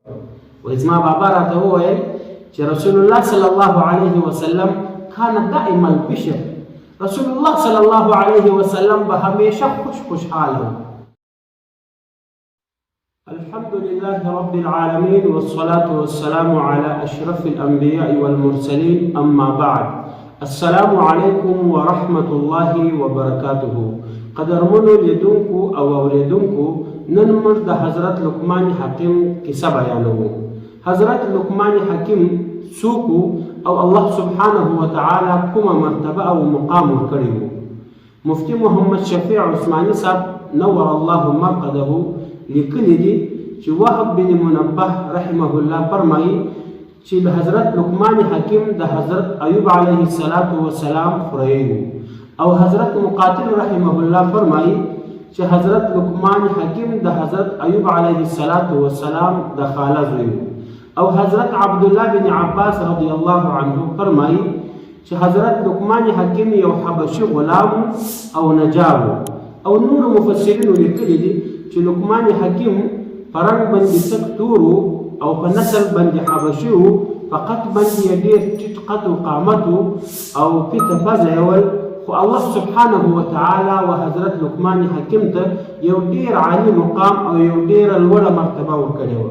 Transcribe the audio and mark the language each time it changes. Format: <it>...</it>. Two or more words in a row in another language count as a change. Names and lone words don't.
<ps>وإزما بابا راته وویل چې رسول الله</ps> <ar>صلی الله علیه وسلم کان دائم البشر،</ar> <ps>رسول الله</ps> <ar>صلی الله علیه وسلم</ar> <ps>به همیشه خوشحال و.</ps> <ar>الحمد لله رب العالمين والصلاة والسلام على أشرف الأنبياء والمرسلين، أما بعد. السلام عليكم ورحمة الله وبركاته.</ar> <ps>قدرمنو لیدونکو او اوریدونکو، نن موږ د حضرت لقمان حکیم کیسه بیانوو. حضرت لقمان حکیم څوک او الله</ps> <ar>سبحانه وتعالى</ar> <ps>کومه مرتبه او مقام ورکړی و. مفتی محمد شفیع عثماني صاحب</ps> <ar>نور الله مرقده</ar> <ps>لیکلی دي چې وهب بن منبه</ps> <ar>رحمه الله</ar> <ps>فرمایي چې د حضرت لقمان حکیم د حضرت ایوب</ps> <ar>علیه السلام</ar> <ps>خوریی و. او حضرت مقاتل</ps> <ar>رحمه الله</ar> <ps>فرمایي چې حضرت لقمان حکیم د حضرت ایوب</ps> <ar>علیه السلام</ar> <ps>د خاله زوی و. او حضرت عبدالله بن عباس</ps> <ar>رضی الله عنه</ar> <ps>فرمایي چې حضرت لقمان حکیم یو حبشي غلام او نجار او نور مفسرینو لیکلي دي چې لقمان حکیم پرنګ باندې سک تور او په نسل باندې حبشي و، فقط باندې ډېر ټیټ قد و قامت او پیته پزه یول، خو الله</ps> <ar>سبحانه وتعالى</ar> <ps>و حضرت لقمان حکیم ته یو ډېر عالي مقام او یو ډېره لوړه مرتبه ورکړې وه.</ps>